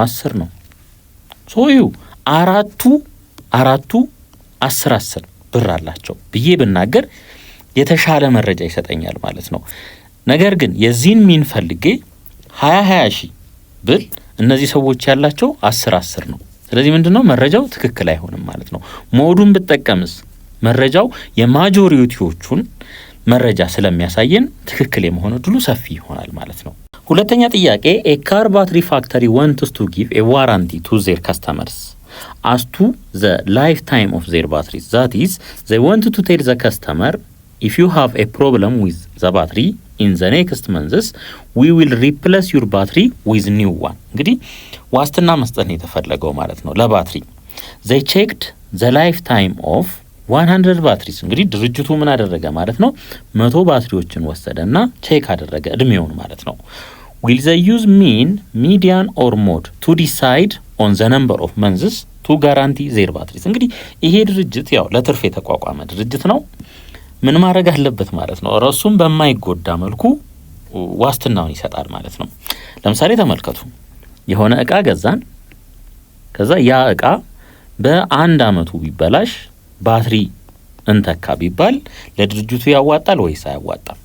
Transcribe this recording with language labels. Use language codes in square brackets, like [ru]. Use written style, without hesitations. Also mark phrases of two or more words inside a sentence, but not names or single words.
[am] 10 ነው። ሶዩ አራቱ 10 ብር አላቸው ብዬ ብናገር የተሻለ መረጃ ይሰጠኛል ማለት ነው። ነገር ግን የዚህን ሚን ፈልጌ 20 ሺህ ብል እነዚህ ሰዎች ያላቸው 10 ነው። ስለዚህ ምንድነው መረጃው ትክክል አይሆንም ማለት ነው። ሞዱን ብጠቀምስ መረጃው የማጆሪቲዎቹን መረጃ ስለሚያሳየን ትክክል የመሆን እድሉ ሰፊ ይሆናል ማለት ነው። ሁለተኛ ጥያቄ [en] a car battery factory wants to give a warranty to their customers as to the lifetime of their batteries. That is, they want to tell the customer, if you have a problem with the battery in the next months, we will replace your battery with new one. [am] እንግዲህ ዋስትና መስጠት ነው የተፈለገው ማለት ነው ለባትሪ። [en] they checked the lifetime of 100 batteries. [am] እንግዲህ ድርጅቱ ምን አደረገ ማለት ነው 100 ባትሪዎችን ወሰደና ቼክ አደረገ እድሜውን ማለት ነው። [en] will they use mean, median or mode to decide on the number of months to guarantee their batteries? [am] እንግዲህ ይሄ ድርጅት ያው ለትርፍ የተቋቋመ ድርጅት ነው። ምን ማድረግ አለበት ማለት ነው ራሱን በማይጎዳ መልኩ ዋስትናውን ይሰጣል ማለት ነው። ለምሳሌ ተመልከቱ የሆነ እቃ ገዛን ከዛ ያ እቃ በአንድ አመቱ ቢበላሽ ባትሪ እንተካ ቢባል ለድርጅቱ ያዋጣል ወይስ አያዋጣም?